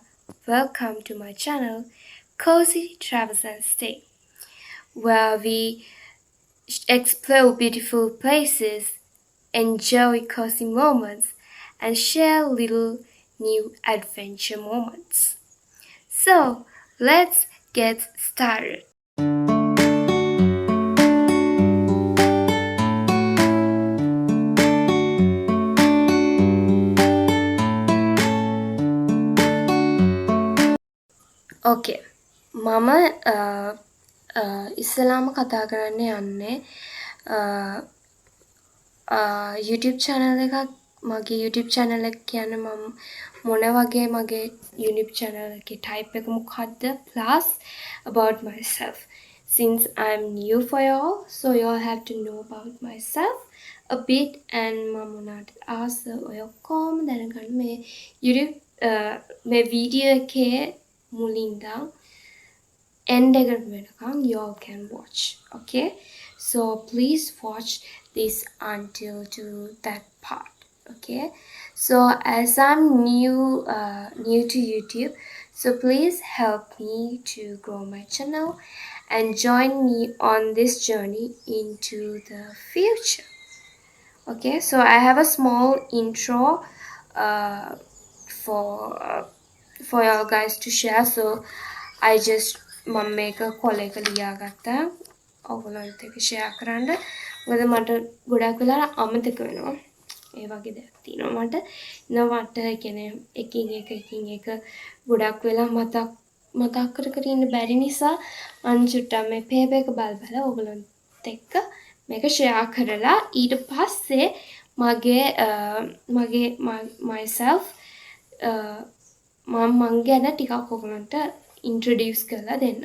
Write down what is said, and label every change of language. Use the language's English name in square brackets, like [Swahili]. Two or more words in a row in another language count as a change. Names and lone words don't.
[English] Welcome to my channel, Cozy Travels and Stay, where we explore beautiful places, enjoy cozy moments, and share little new adventure moments. So, let's get started. [Sinhala] Okay, මම ඉස්සලාම කතා කරන්න යන්නේ YouTube channel එකක් මගේ YouTube channel එක කියන්නේ මම මොන වගේ මගේ YouTube channel එකේ type එක මොකක්ද [English] plus about myself since I'm new for y'all so y'all have to know about myself a bit and [Sinhala] මම මොනවද ආස ඔය ඔක්කොම දැනගන්න මේ YouTube මේ වීඩියෝ එකේ මුලින්දා end වෙනකම් [English] y'all can watch okay so please watch this until to that part okay so as I'm new to YouTube so please help me to grow my channel and join me on this journey into the future okay so I have a small intro uh, for uh, for y'all guys to share so I just [Sinhala] මම මේක කොලයක ලියාගත්තා ඔයගොල්ලන්ට ඒක ෂෙයා කරන්න. මොකද මට ගොඩක් වෙලා අමතක වෙනවා. ඒ වගේ දෙයක් තියෙනවා මට. මට කියන්නේ එකින් එක ගොඩක් වෙලා මතක් කර ඉන්න බැරි නිසා මම චුට්ටක් මේ පේපර් එක බල ඔයගොල්ලන්ට එක්ක මේක ෂෙයා කරලා ඊට පස්සේ මගේ myself මං ගැන ටිකක් ඔයගොල්ලන්ට introduce කරලා දෙන්න.